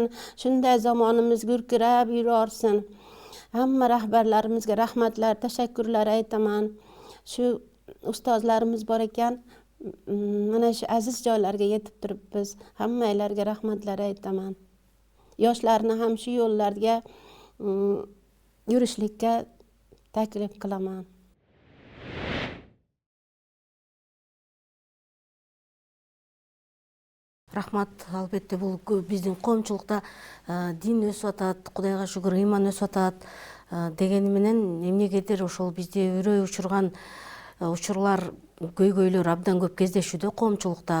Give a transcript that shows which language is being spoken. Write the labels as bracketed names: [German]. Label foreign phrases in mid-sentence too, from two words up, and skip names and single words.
[Uzbek] Shunday zamonimiz gurkirab yurarsin. Hamma rahbarlarimizga rahmatlar, tashakkurlar aytaman. Shu ustozlarimiz bor ekan, mana shu aziz joylarga yetib turibmiz. Hammanglarga rahmatlar aytaman. Yoshlarni ham shu yo'llarga yurishlikka taklif qilaman. [Kyrgyz] Рахмат, албетте бул биздин коомчулукта дин өсүп атат, Кудайга шүгүр, ыйман өсүп атат дегени менен эмнегедир ошол бизди үрөй учурган учурлар, көйгөйлөр абдан көп кездешүүдө коомчулукта.